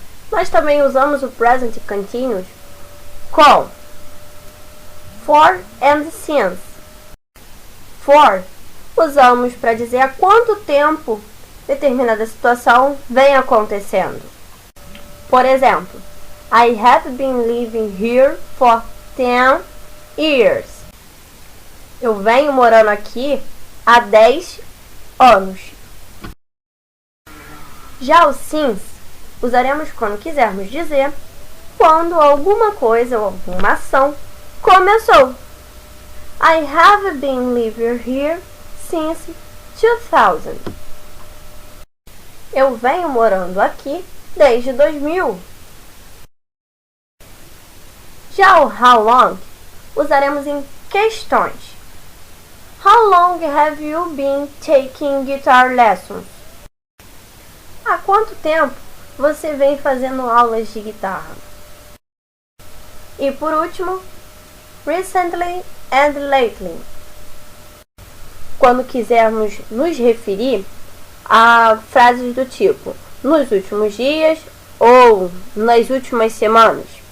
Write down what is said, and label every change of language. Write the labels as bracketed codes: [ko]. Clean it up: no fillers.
[pt] Nós também usamos o Present Continuous com for and since. For usamos para dizer há quanto tempo determinada situação vem acontecendo. Por exemplo, [en] I have been living here for 10 years. [pt] Eu venho morando aqui há 10 anos. Já o since usaremos quando quisermos dizer quando alguma coisa ou alguma ação começou. [en] I have been living here since 2000. [pt] Eu venho morando aqui desde 2000. Já o how long usaremos em questões. [en] How long have you been taking guitar lessons? [pt] Há quanto tempo você vem fazendo aulas de guitarra? E por último, recently and lately. Quando quisermos nos referir a frases do tipo nos últimos dias ou nas últimas semanas.